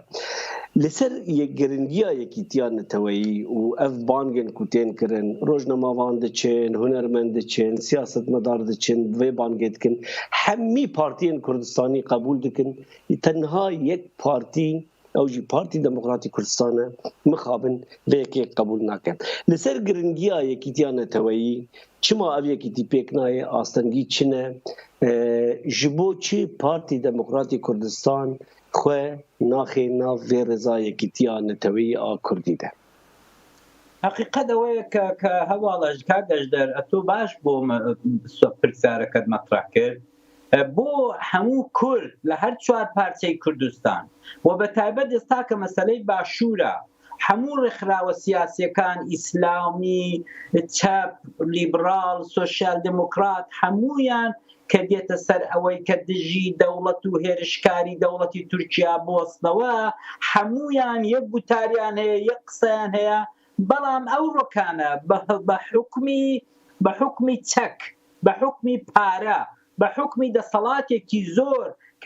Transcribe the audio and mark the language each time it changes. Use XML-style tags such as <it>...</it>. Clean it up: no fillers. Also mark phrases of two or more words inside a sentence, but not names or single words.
<ku>Li ser giringiya yekîtiya neteweyî û ev bangên ku tên kirin rojnamavan diçin, hunermend diçin, siyasetmedar diçin, vê bangê dikin hemî partiyên Kurdistanî qebûl dikin tenha yek partî ew jî Partî Demokratîk Kurdistan e mixabin vê yekê qebûl nakin. Li ser giringiya yekîtiya neteweyî çima ev yekîtî pêk nayê astengî çi ne ji bo çi Partî Demokratîk Kurdistan xwe naxê nav vê rêza yekîtiya neteweyî a Kurdî de.</ku> <ckb>حقیقت ئەوەیە کە هەواڵەش کاگەشتەر ئەتۆ باش بۆ پرسیارەکەت مەطرح کرد بۆ هەموو کورد لە هەر چوار پارچەی کوردستان و بە تایبەت ئێستا کە مەسەلەی باشوورە هەموو ڕێکخراوە سیاسیەکان ئیسلامی چەپ لیبرال سۆشیال دموکرات هەموویان کە دێتە سەر ئەوەی کە دژی دەوڵەت و هێرشکاری دەوڵەتی تورکیا بوەستنەوە هەموویان یەک گوتاریان هەیە یەک قسەیان هەیە بەڵام ئەو ڕۆکانە بە حکمی چەک بە حکمی پارە بە حکمی دەسەڵاتێکی زۆر کە</ckb>